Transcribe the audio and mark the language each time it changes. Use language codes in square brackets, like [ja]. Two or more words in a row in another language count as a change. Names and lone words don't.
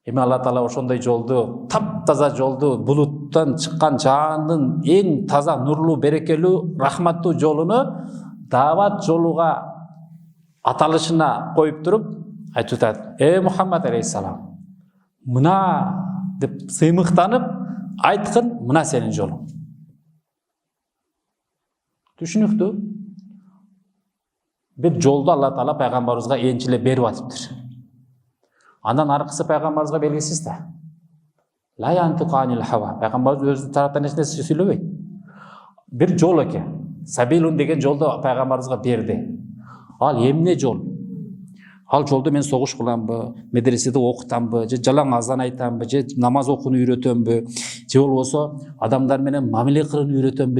[ky] Эми Алла Таала ошондой жолду, таптаза жолду, булуттан чыккан жаандын эң таза, нурлуу, берекелүү, рахматтуу жолуну даават жолуга аталышына коюп туруп айтып атат: Мухаммад алейхиссалам, мына деп сыймыктанып айткын, мына сенин жолуң. Түшүнүктүү? Бир жолду Алла Таала пайгамбарыбызга энчиле берип атыптыр. Андан аркысы пайгамбарыбызга белгисиз да. [ar] لا ينطق عن الهوى. [ky] Пайгамбарыбыз өзүнүн тараптан эч нерсе сүйлөбөйт. Бир жол экен. Сабилун деген жолду пайгамбарыбызга берди. Ал эмне жол? Ал жолду мен согуш кыламбы, медреседе окутамбы, же жалаң азан айтамбы, же намаз окууну үйрөтөмбү, же болбосо адамдар менен мамиле кылууну үйрөтөмбү?